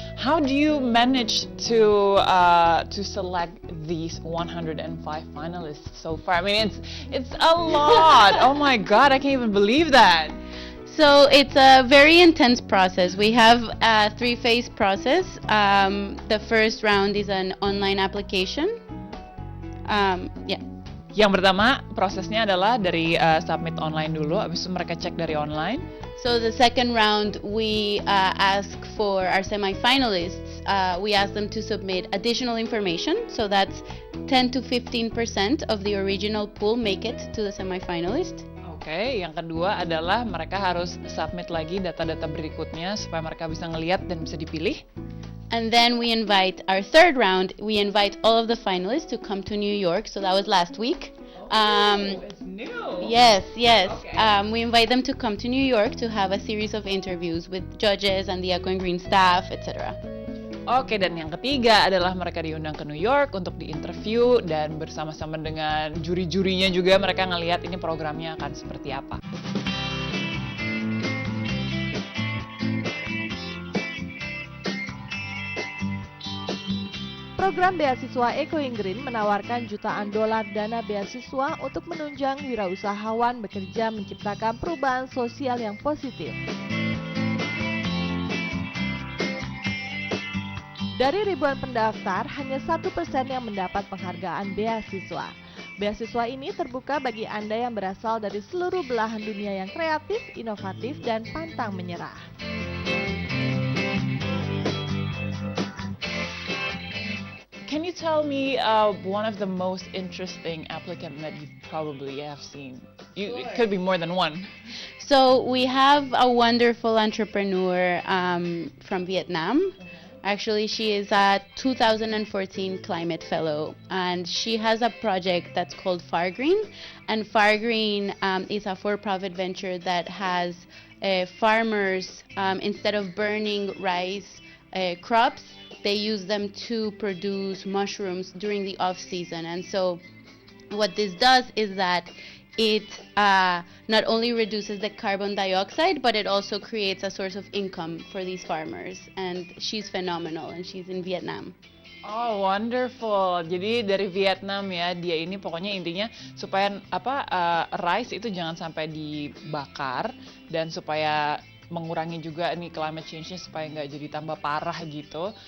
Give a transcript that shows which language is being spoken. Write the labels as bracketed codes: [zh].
[en] How do you manage to select these 105 finalists so far? I mean, it's a lot. Oh my God, I can't even believe that. So it's a very intense process. We have a 3-phase process. The first round is an online application. [id] Yang pertama prosesnya adalah dari submit online dulu, habis itu mereka cek dari online. [en] So the second round, we ask for our semi-finalists. We ask them to submit additional information. So that's 10 to 15% of the original pool make it to the semi-finalist. [id] Oke, yang kedua adalah mereka harus submit lagi data-data berikutnya supaya mereka bisa ngelihat dan bisa dipilih. [en] And then we invite our third round. We invite all of the finalists to come to New York. So that was last week. It's new. Yes. Okay. We invite them to come to New York to have a series of interviews with judges and the Echoing Green staff, etc. [id] Oke, dan yang ketiga adalah mereka diundang ke New York untuk diinterview, dan bersama-sama dengan juri-jurinya juga mereka ngelihat ini programnya akan seperti apa. Program beasiswa Echoing Green menawarkan jutaan dolar dana beasiswa untuk menunjang wirausahawan bekerja menciptakan perubahan sosial yang positif. Dari ribuan pendaftar, hanya 1% yang mendapat penghargaan beasiswa. Beasiswa ini terbuka bagi Anda yang berasal dari seluruh belahan dunia yang kreatif, inovatif, dan pantang menyerah. [en] Can you tell me one of the most interesting applicant that you probably have seen? It could be more than one. So we have a wonderful entrepreneur from Vietnam. Actually, she is a 2014 Climate Fellow, and she has a project that's called Fargreen. And Fargreen is a for-profit venture that has farmers, instead of burning rice crops, they use them to produce mushrooms during the off-season. And so what this does is that it not only reduces the carbon dioxide, but it also creates a source of income for these farmers. And she's phenomenal, and she's in Vietnam. Oh, wonderful. [id] Jadi dari Vietnam ya, dia ini pokoknya intinya supaya rice itu jangan sampai dibakar, dan supaya mengurangi juga nih climate change-nya supaya nggak jadi tambah parah gitu.